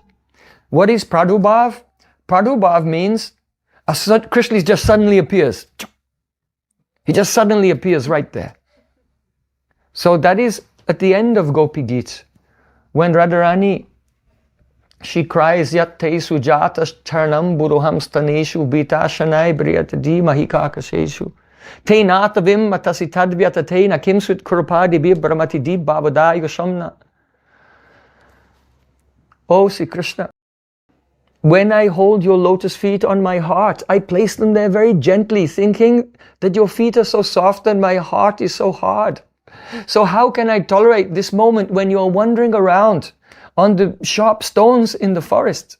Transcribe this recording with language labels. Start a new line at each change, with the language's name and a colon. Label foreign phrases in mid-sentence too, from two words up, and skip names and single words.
English: What is pradubhav? Pradubhav means Krishna just suddenly appears. He just suddenly appears right there. So that is at the end of Gopi Geet, when Radharani, she cries,
Sanskrit: Yat te sujatas charnam buruham staneshu bitashanai briyatadi mahikakaseshu. Te natavim matasi tadvyata na kimsut kurupadi bi brahmati di bhavadaya shamna.
English: Oh, Sri Krishna, when I hold your lotus feet on my heart, I place them there very gently, thinking that your feet are so soft and my heart is so hard. So how can I tolerate this moment when you are wandering around on the sharp stones in the forest?